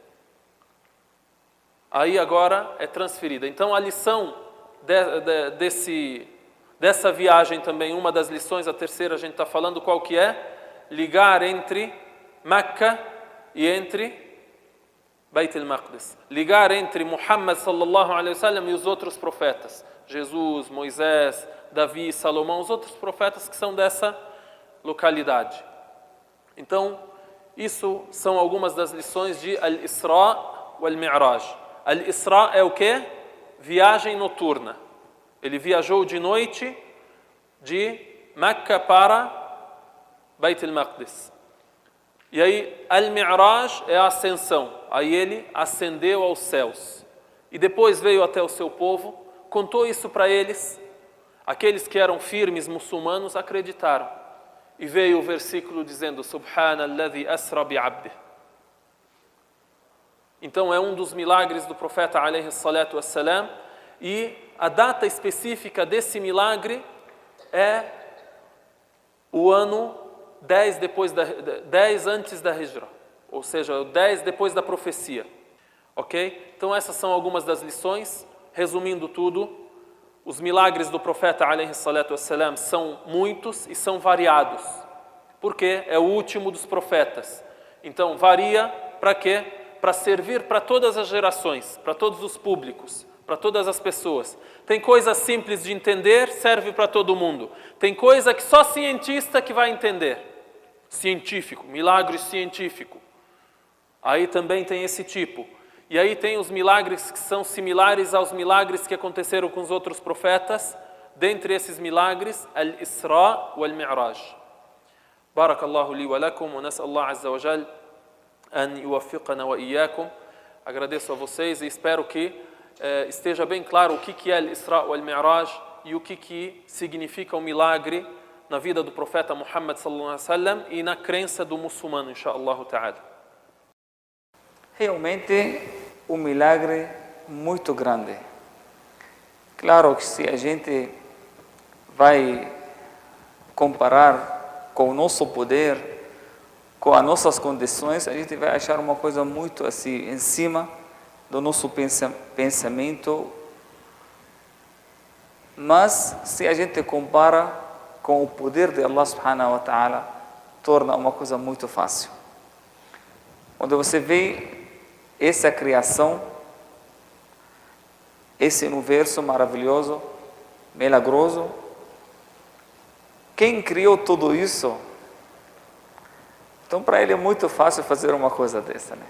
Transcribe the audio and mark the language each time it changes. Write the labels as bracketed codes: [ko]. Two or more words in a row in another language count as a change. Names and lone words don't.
[pt] Aí agora é transferida. Então a lição dessa viagem também, uma das lições, a terceira a gente está falando, qual que é? Ligar entre Meca e entre Beit al-Maqdis. Ligar entre Muhammad [ar] صلى الله عليه وسلم [pt] e os outros profetas. Jesus, Moisés, Davi, Salomão, os outros profetas que são dessa localidade. Então, isso são algumas das lições de Al-Isra wal-Mi'raj. Al-Isra é o quê? Viagem noturna. Ele viajou de noite de Meca para Beit al-Maqdis. E aí, Al-Mi'raj é a ascensão. Aí ele ascendeu aos céus. E depois veio até o seu povo, contou isso para eles. Aqueles que eram firmes muçulmanos acreditaram. E veio o versículo dizendo, [ar] سبحان الذي أسرى بعبده. [pt] Então é um dos milagres do profeta [ar] عليه الصلاة والسلام. [pt] E a data específica desse milagre é o ano 10 antes da Hijra. Ou seja, 10 depois da profecia. Ok? Então essas são algumas das lições. Resumindo tudo, os milagres do profeta [ar] عليه الصلاة والسلام [pt] são muitos e são variados. Porque é o último dos profetas. Então varia para quê? Para servir para todas as gerações, para todos os públicos, para todas as pessoas. Tem coisa simples de entender, serve para todo mundo. Tem coisa que só cientista que vai entender. Científico, milagre científico. Aí também tem esse tipo. E aí tem os milagres que são similares aos milagres que aconteceram com os outros profetas, dentre esses milagres, al-Isra wal-Mi'raj. [ar] بارك الله لي ولكم ونسأل الله عز وجل أن يوفقنا وإياكم. [pt] Agradeço a vocês e espero que esteja bem claro o que é al-Isra wal-Mi'raj e o que significa o milagre na vida do profeta Muhammad [ar] صلى الله عليه وسلم [pt] e na crença do muçulmano, [ar] إن شاء الله تعالى. [pt] Realmente um milagre muito grande. Claro que se a gente vai comparar com o nosso poder, com as nossas condições, a gente vai achar uma coisa muito assim, em cima do nosso pensamento. Mas se a gente compara com o poder de Allah [ar] سبحانه وتعالى, [pt] torna uma coisa muito fácil. Quando você vê essa criação, esse universo maravilhoso, milagroso, quem criou tudo isso? Então, para ele é muito fácil fazer uma coisa dessa, né?